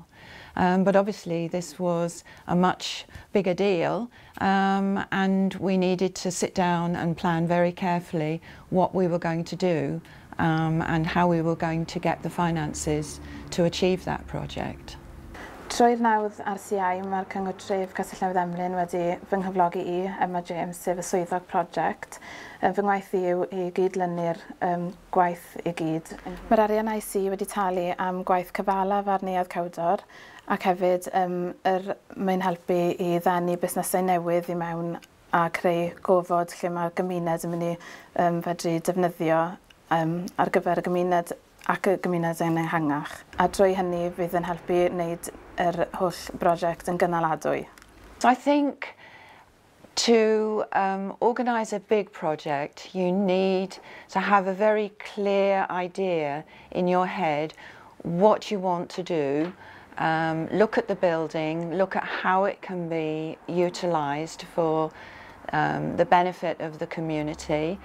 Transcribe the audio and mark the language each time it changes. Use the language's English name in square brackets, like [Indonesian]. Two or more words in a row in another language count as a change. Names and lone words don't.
[English] But obviously this was a much bigger deal, and we needed to sit down and plan very carefully what we were going to do and how we were going to get the finances to achieve that project. [Welsh] Trwy'r nawdd RCI, mae'r Cyngor Tref Castell Newydd Emlyn wedi fy nghyflogi i, Emma James, sef y swyddog prosiect. Fy ngwaith i yw i gydlynu'r gwaith i gyd. Mae'r arian IC wedi talu am gwaith cyfalaf ar neuadd Cawdor, ac hefyd mae'n helpu i ddenu busnesau newydd i mewn a creu gofod lle mae'r gymuned yn mynd i fedru defnyddio ar gyfer y gymuned ac y gymuned yn ehangach. A drwy hynny fydd yn helpu wneud yr holl brosiect yn gynaladwy. [English] So I think to organise a big project, you need to have a very clear idea in your head what you want to do. Look at the building, look at how it can be utilised for the benefit of the community.